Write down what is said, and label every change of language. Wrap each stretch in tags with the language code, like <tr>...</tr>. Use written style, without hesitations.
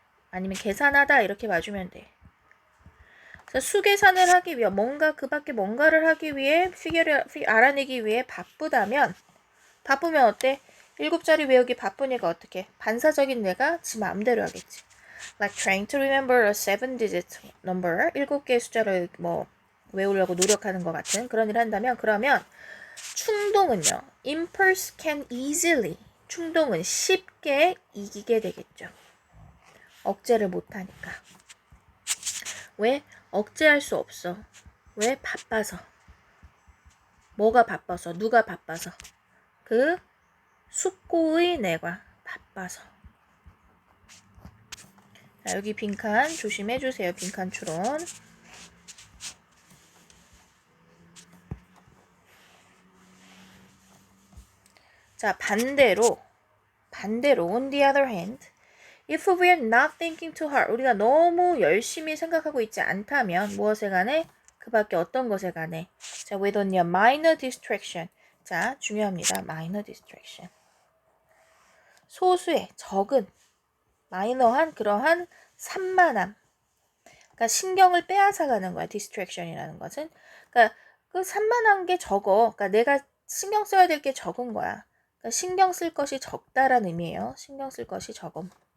<ko>아니면 계산하다 이렇게 봐주면 돼. 그래서 수계산을 하기 위해 뭔가 그 밖에 뭔가를 하기 위해 알아내기 위해 바쁘면 어때? 7자리 외우기 바쁘니까 어떻게? 반사적인 뇌가 지 마음대로 하겠지.</ko> <en>Like trying to remember a 7-digit number.</en> <ko>7개의 숫자를 뭐 외우려고 노력하는 것 같은 그런 일을 한다면 그러면 충동은요.</ko> <en>Impulse can easily.</en> <ko>충동은 쉽게 이기게 되겠죠. 억제를 못하니까. 왜? 억제할 수 없어. 왜? 바빠서. 뭐가 바빠서? 누가 바빠서? 그 숙고의 뇌가 바빠서. 자, 여기 빈칸 조심해주세요. 빈칸 추론. 자, 반대로</ko> <en>on the other hand if we are not thinking too hard</en> <ko>우리가 너무 열심히 생각하고 있지 않다면 무엇에 관해? 그 밖에 어떤 것에 관해?</ko> <en>자, with only a minor distraction.</en> <ko>자, 중요합니다. minor distraction. 소수의 적은 마이너한 그러한 산만함. 그러니까 신경을 빼앗아가는 거야. distraction이라는 것은. 그러니까 그 산만한 게 적어. 그러니까 내가 신경 써야 될 게 적은 거야. 그러니까 신경 쓸 것이 적다라는 의미예요. 신경 쓸 것이 적음.</ko>